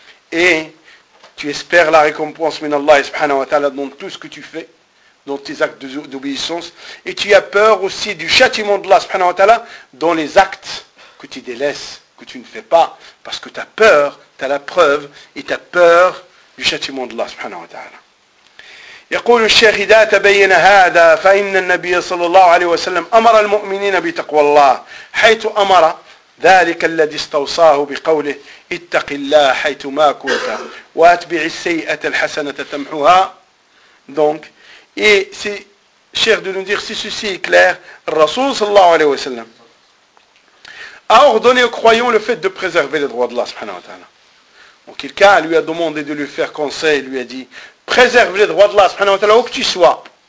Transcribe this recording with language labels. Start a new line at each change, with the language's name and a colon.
French: et tu espères la récompense minallah subhanahu wa ta'ala dans tout ce que tu fais, dans tes actes d'obéissance, et tu as peur aussi du châtiment de Allah subhanahu wa ta'ala dans les actes que tu délaisses, que tu ne fais pas, parce que tu as peur, tu as la preuve, et tu as peur du châtiment d'Allah, subhanahu wa ta'ala.
Arabic: يقول الشيخ إذا تبين هذا فإن النبي صلى الله عليه وسلم أمر المؤمنين بتقوى الله حيث أمر ذلك الذي استوصاه بقوله اتق الله حيث ما كنت واتبع السيئة الحسنة تمحوها.
French: Donc, et si, Cheikh de nous dire, si ceci est clair, le Rasoul صلى الله عليه وسلم a ordonné aux croyants le fait de préserver les droits d'Allah, subhanahu wa ta'ala. Donc quelqu'un lui a demandé de lui faire conseil, lui a dit, préserve les droits d'Allah, subhanahu wa ta'ala, où que tu sois.